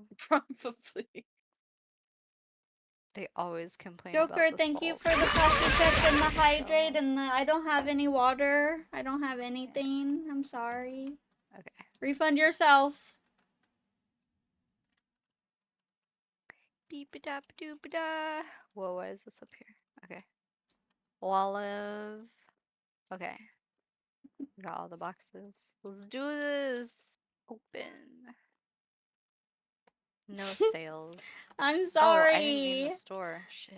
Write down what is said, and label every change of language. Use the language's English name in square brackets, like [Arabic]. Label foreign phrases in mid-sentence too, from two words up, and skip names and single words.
[English] Probably. They always complain about Joker, the thank you salt. for the posture check and the So- hydrate and the I don't have any water. I don't have anything. I'm sorry. Okay. Refund yourself. Beep-a-da-ba-doop-a-da. Whoa, why is this up here? Okay. Olive. Okay. Got all the boxes. Let's do this. Open. No sales. I'm Oh, I didn't name sorry. the store. Shit.